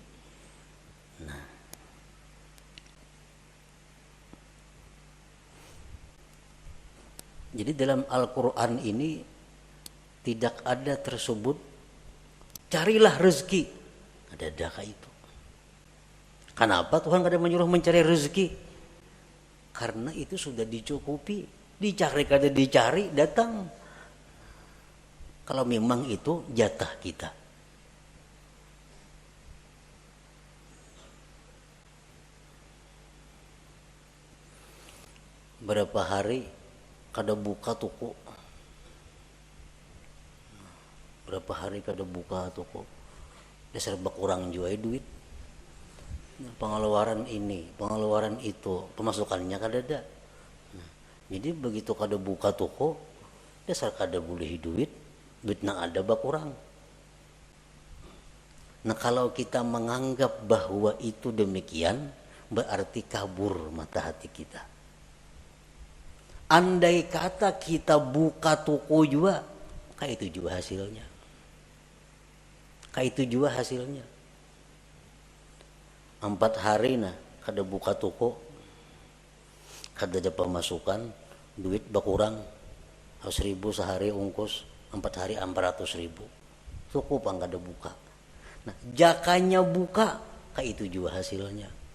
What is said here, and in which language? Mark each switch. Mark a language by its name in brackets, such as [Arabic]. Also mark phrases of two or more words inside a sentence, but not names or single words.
[Indonesian] Nah, jadi dalam Al-Quran ini tidak ada tersebut carilah rezeki. Ada itu. Kenapa Tuhan kada menyuruh mencari rezeki? Karena itu sudah dicukupi. Dicari kada dicari datang. Kalau memang itu jatah kita. Berapa hari kada buka toko. Berapa hari kada buka toko. Dasar berkurang juga duit. Pengeluaran ini, pengeluaran itu, pemasukannya kada ada. [Banjar] Jadi begitu kada buka toko, dasar kada boleh duit nang ada berkurang. [Indonesian] Nah kalau kita menganggap bahwa itu demikian, berarti kabur mata hati kita. Andai kata kita buka toko juga, kayak itu juga hasilnya. Kayak itu juga hasilnya. [Banjar] 4 hari nah kada buka toko, kada ada pemasukan, duit berkurang 1.000 sehari ungkus, 4 hari 400.000. Cukup ang kada buka. Nah, jakanya buka, kayak itu juga hasilnya.